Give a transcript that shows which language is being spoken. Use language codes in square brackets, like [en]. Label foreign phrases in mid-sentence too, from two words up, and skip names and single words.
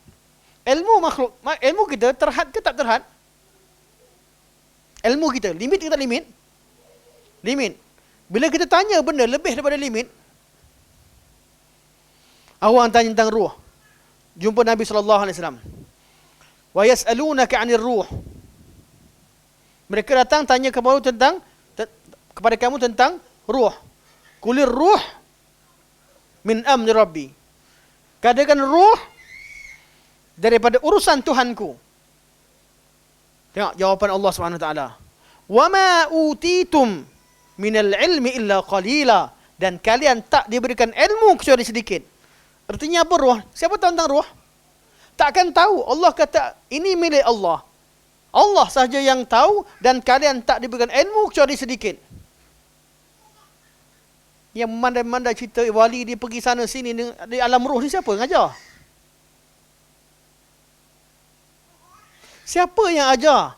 [ms] Ilmu kita terhad ke tak terhad? Ilmu kita, limit ke tak limit? Limit. Bila kita tanya benda lebih daripada limit, orang tanya tentang ruh. Jumpa Nabi SAW. [ar] وَيَسْأَلُونَكَ عَنِ الرُّوحِ. [ms] Mereka datang tanya kepada kamu tentang ruh. [ar] قُلِ الرُّوحُ مِنْ أَمْرِ رَبِّي. [ms] Katakan ruh daripada urusan Tuhanku. Tengok jawapan Allah SWT. [ar] وَمَا أُوتِيتُمْ مِنَ الْعِلْمِ إِلَّا قَلِيلًا. [ms] Dan kalian tak diberikan ilmu kecuali sedikit. Artinya apa ruh? Siapa tahu tentang ruh? Takkan tahu. Allah kata ini milik Allah. Allah sahaja yang tahu dan kalian tak diberikan ilmu kecuali sedikit. Yang memandai-mandai cerita wali dia pergi sana sini di alam roh ni siapa yang ajar? Siapa yang ajar?